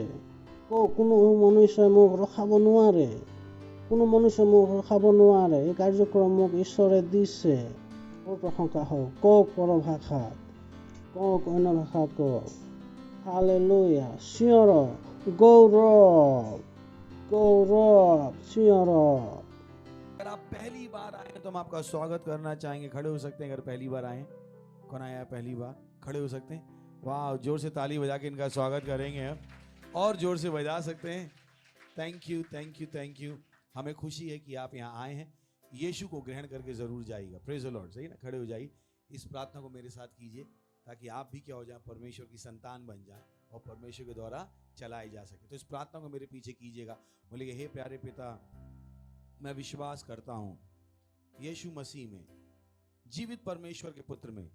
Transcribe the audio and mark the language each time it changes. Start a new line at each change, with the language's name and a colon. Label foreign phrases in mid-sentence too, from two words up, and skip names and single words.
Assamese: কোনো মনুষ্যই মোক ৰখাব নোৱাৰে, কোনো মনুষ্যই মোক ৰখাব নোৱাৰে। এই কাৰ্যক্ৰম মোক ঈশ্বৰে দিছে। প্ৰশংসা হওক। কওক পৰভাষাত, কওক অন্য ভাষাত কওক। হালেলুয়া। চিঞৰ, গৌৰৱ,
Hindi: गौरव सिंह। अगर आप पहली बार आए तो हम आपका स्वागत करना चाहेंगे। खड़े हो सकते हैं अगर पहली बार आए। कौन आया पहली बार? खड़े हो सकते हैं। वाह, जोर से ताली बजा के इनका स्वागत करेंगे। और जोर से बजा सकते हैं।
English: thank you, thank you, thank you.
Hindi: हमें खुशी है कि आप यहाँ आए हैं। यीशु को ग्रहण करके जरूर जाइएगा।
English: praise the lord.
Hindi: सही ना, खड़े हो जाइए। इस प्रार्थना को मेरे साथ कीजिए ताकि आप भी क्या हो जाए, परमेश्वर की संतान बन जाए और परमेश्वर के द्वारा चलाए जा सके। तो इस प्रार्थना को मेरे पीछे कीजिएगा। बोलिए, हे प्यारे पिता, मैं विश्वास करता हूं यीशु मसीह में, जीवित परमेश्वर के पुत्र में।